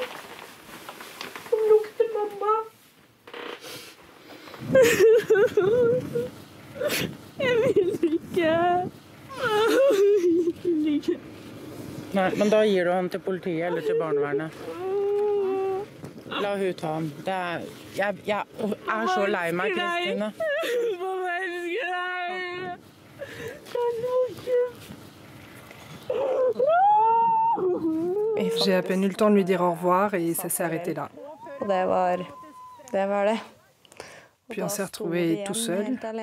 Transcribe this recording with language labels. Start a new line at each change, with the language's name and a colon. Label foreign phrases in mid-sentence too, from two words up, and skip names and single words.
Norwegian: Som lukter mamma. Jeg vil ikke. Nei, men da gir du han til politiet eller til barnevernet. La hun ta han. Jeg er så lei meg, Kristine.
French: J'ai à peine eu le temps de lui dire au revoir et ça s'est arrêté là. Puis on s'est retrouvés tout seuls.